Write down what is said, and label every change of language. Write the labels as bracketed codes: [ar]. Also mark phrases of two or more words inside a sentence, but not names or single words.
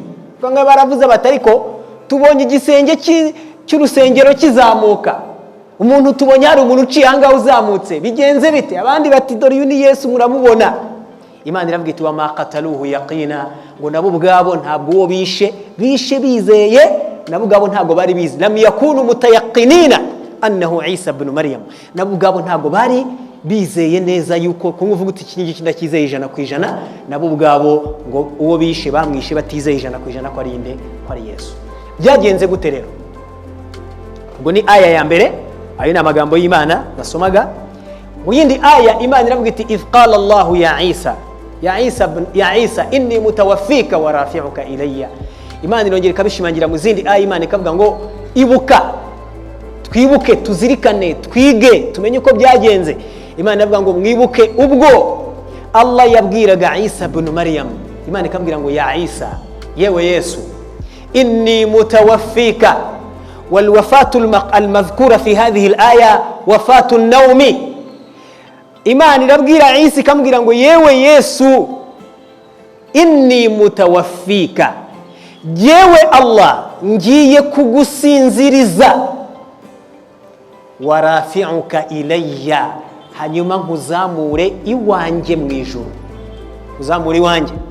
[rw] Bamwe baravuze batariko tubonye igisenge cy'urusengero kizamuka, umuntu tubonye hari umuntu uciye ahangaho uzamutse, bigenze bite? Abandi bati dore uyu ni Yesu muramubona. Imana iravuga iti [ar] وما قتلوه يقينا, [rw] ngo nabo ubwabo ntabwo uwo bishe bizeye, nabo ubwabo ntabwo bari bizi. [ar] لم يكونوا متيقنين أنه عيسى ابن مريم, [rw] nabo ubwabo ntabwo bari bizeye neza yuko kumvuga uti iki ngiki ndakizeye 100%, nabo ubwabo ngo uwo bishe bamwishe batizeye 100% ko ari inde, ko ari Yesu. Byagenze gute rero? Ubwo ni aya ya mbere, ayo ni amagambo y'Imana basomaga. Mu yindi aya Imana iravuga iti [ar] إذ قال الله يا عيسى إني متوفيك ورافعك إلي. [rw] Imana irongera ikabishimangira mu zindi aya. Imana ikavuga ngo ibuka, twibuke, tuzirikane, twige, tumenye uko byagenze. Imana iravuga ngo mwibuke ubwo Allah yabwiraga Isa ibn Maryam. Imana ikambwira ngo ya Isa, yewe Yesu, [ar] إني متوفيك والوفاة المذكورة في هذه الآية وفاة النوم. [rw] Imana irabwira Isa ikambwira ngo yewe Yesu, [ar] إني متوفيك, [rw] yewe Allah ngiye kugusinziriza, [ar] ورافعك إلي, [rw] hanyuma nkuzamure iwanjye mu ijuru, uzamure iwanjye.